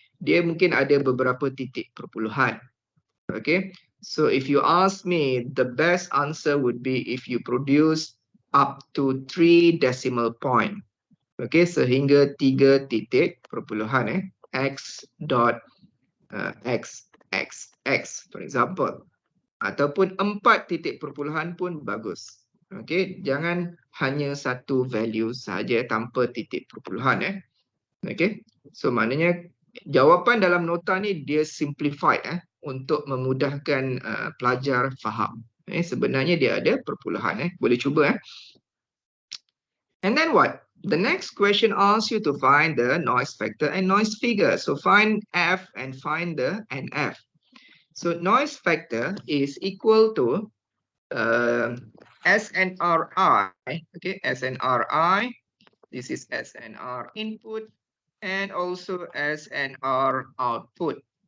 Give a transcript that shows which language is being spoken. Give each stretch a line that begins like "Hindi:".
Malay: Dia mungkin ada beberapa titik perpuluhan. Okay.
English: So if you ask me, the best answer would be if you produce up to 3 decimal point. Okay.
Malay: Sehingga 3 titik perpuluhan.
English: X dot X, for example.
Malay: Ataupun 4 titik perpuluhan pun bagus. Okay, jangan hanya satu value saja tanpa titik perpuluhan. Okay, so maknanya jawapan dalam nota ni dia simplified untuk memudahkan pelajar faham. Sebenarnya dia ada perpuluhan. Boleh cuba.
English: And then what? The next question asks you to find the noise factor and noise figure. So find F and find the NF. So noise factor is equal to SNRI. Okay, SNRI. This is SNR input and also SNR output.